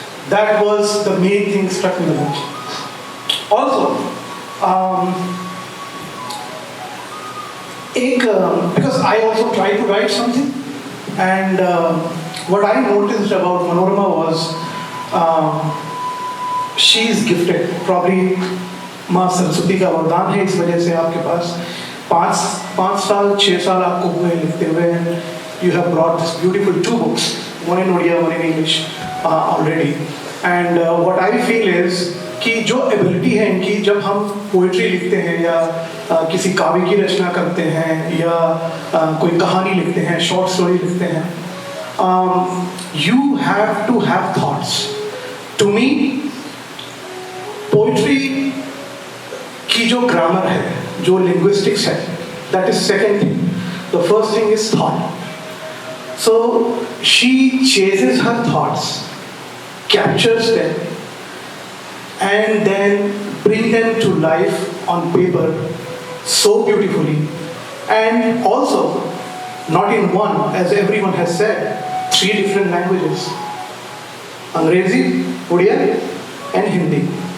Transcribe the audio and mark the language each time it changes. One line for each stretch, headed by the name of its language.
English: That was the main thing struck me the most. Also, because I also tried to write something, and what I noticed about Manorama was she is gifted.
Hindi: Probably माँ सरस्वती का वरदान है, इस वजह से आपके पास 5-6 साल आपको हुए लिखते हुए.
English: You have brought this beautiful 2 books, one in Odia, one in English already. And what I feel is
Hindi: कि जो ability है इनकी, जब हम पोइट्री लिखते हैं या किसी काव्य की रचना करते हैं या कोई कहानी लिखते हैं, शॉर्ट स्टोरी लिखते हैं,
English: you have to have thoughts. To me,
Hindi: poetry की जो ग्रामर है, जो लिंग्विस्टिक्स है,
English: that is second thing. The first thing is thought. So she chases her thoughts, captures them, and then bring them to life on paper so beautifully. And also, not in one, as everyone has said, 3 different languages: Angrezi, Odia, and Hindi.